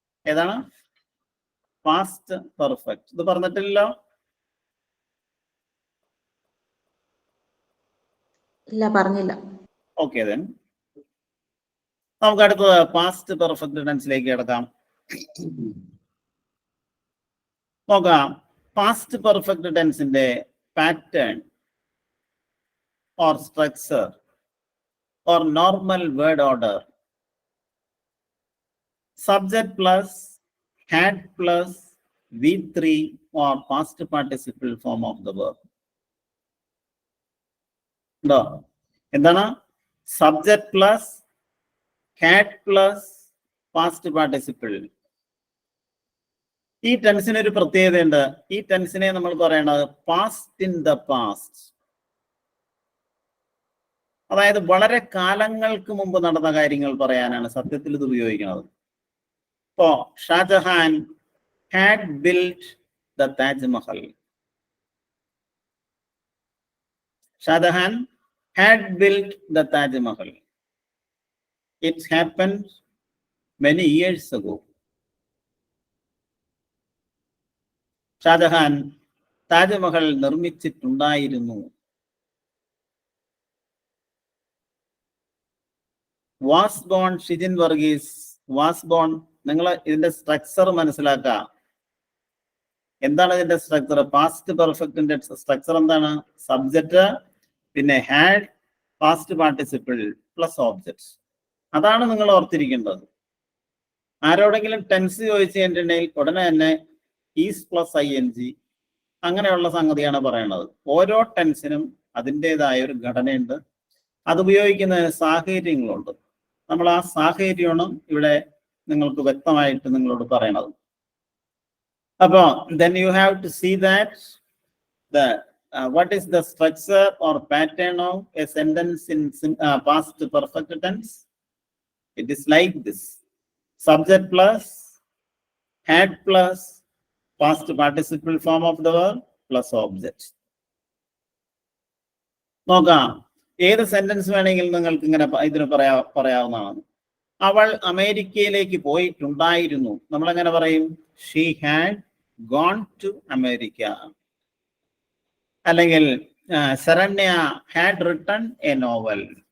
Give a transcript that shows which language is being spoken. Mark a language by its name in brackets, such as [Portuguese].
[Malayalam] ഏതാണ്? Past perfect. ഇത് പറഞ്ഞിട്ടില്ലല്ലോ? ഇല്ല, പറഞ്ഞില്ല. ഓക്കെ. ദെൻ നമുക്ക് അടുത്തത് പാസ്റ്റ് പെർഫെക്റ്റ് ടെൻസിലേക്ക് കിടക്കാം. നോക്കാം. Past perfect ടെൻസിന്റെ pattern [English] or structure or normal word order. Subject plus, had plus, V3 or past participle form of the verb. No. [Malayalam] എന്താണ്? [English] Subject plus, had plus, past participle. [Malayalam] ഈ ടെൻസിന് ഒരു പ്രത്യേകതയുണ്ട്. ഈ ടെൻസിനെ നമ്മൾ പറയണത് പാസ്റ്റ് ഇൻ ദ പാസ്റ്റ്, അതായത് വളരെ കാലങ്ങൾക്ക് മുമ്പ് നടന്ന കാര്യങ്ങൾ പറയാനാണ് സത്യത്തിൽ ഇത് ഉപയോഗിക്കുന്നത്. [English] ഇപ്പോ Shah Jahan had built the Taj Mahal. Shahjahan had built the Taj Mahal. It happened many years ago. [Malayalam] Shah Jahan Taj Mahal നിർമ്മിച്ചിട്ടുണ്ടായിരുന്നു. Was born, Shijin Varghese, was born. നിങ്ങൾ ഇതിന്റെ സ്ട്രക്ചർ മനസ്സിലാക്കുക. എന്താണ് ഇതിന്റെ സ്ട്രക്ചർ? പാസ്റ്റ് പെർഫെക്റ്റിന്റെ സ്ട്രക്ചർ എന്താണ്? സബ്ജക്റ്റ്, പിന്നെ had, past participle plus object. അതാണ് നിങ്ങൾ ഓർത്തിരിക്കേണ്ടത്. ആരോടെങ്കിലും ടെൻസ് ചോദിച്ചു കഴിഞ്ഞിട്ടുണ്ടെങ്കിൽ ഉടനെ തന്നെ ഈസ് പ്ലസ് ING അങ്ങനെയുള്ള സംഗതിയാണ് പറയുന്നത്. ഓരോ ടെൻസിനും അതിൻ്റെതായ ഒരു ഘടനയുണ്ട്. അത് ഉപയോഗിക്കുന്നതിന് സാഹചര്യങ്ങളുണ്ട്. നമ്മൾ ആ സാഹചര്യമാണ് ഇവിടെ നിങ്ങൾക്ക് വ്യക്തമായിട്ട് നിങ്ങളോട് പറയണത്. [English] അപ്പോ then you have to see that the what is the structure or pattern of a sentence in past perfect tense. It is like this: subject plus had plus past participle form of the verb plus object. [Malayalam] നോക്കാം, ഏത് sentence വേണമെങ്കിലും നിങ്ങൾക്ക് ഇങ്ങനെ ഇതിന് പറയാവുന്നതാണ്. അവൾ അമേരിക്കയിലേക്ക് പോയിട്ടുണ്ടായിരുന്നു. നമ്മൾ എങ്ങനെ പറയും? [English] She had gone to America. അല്ലെങ്കിൽ Saranya had written a novel.